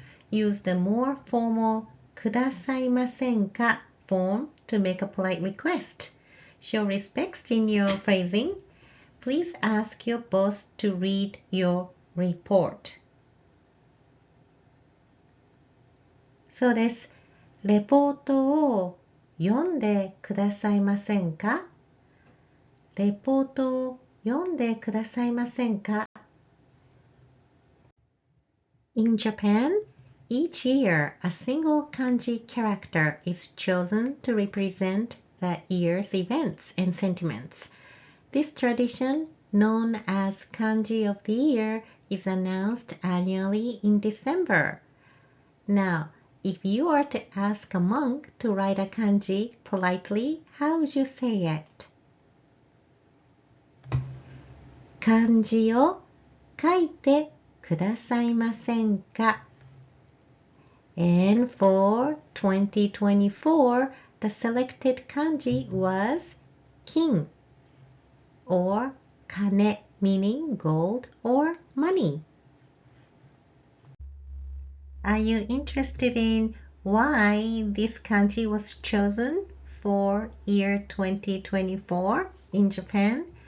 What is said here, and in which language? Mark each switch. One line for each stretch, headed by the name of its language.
English: Use the more formal くださいませんか form to make a polite request. Show respect in your phrasing. Please ask your boss to read your report.
Japanese: そうです。レポートを読んでくださいませんか？レポートを読んでくださいませんか？
English: In Japan, each year a single kanji character is chosen to represent the year's events and sentiments. This tradition, known as Kanji of the Year, is announced annually in December. Now, if you are to ask a monk to write a kanji politely, how would you say it?
Japanese: 漢字を書いてくださいませんか?
English: And for 2024, the selected kanji was 金 or 金 meaning gold or money. Are you interested in why this kanji was chosen for year 2024 in Japan?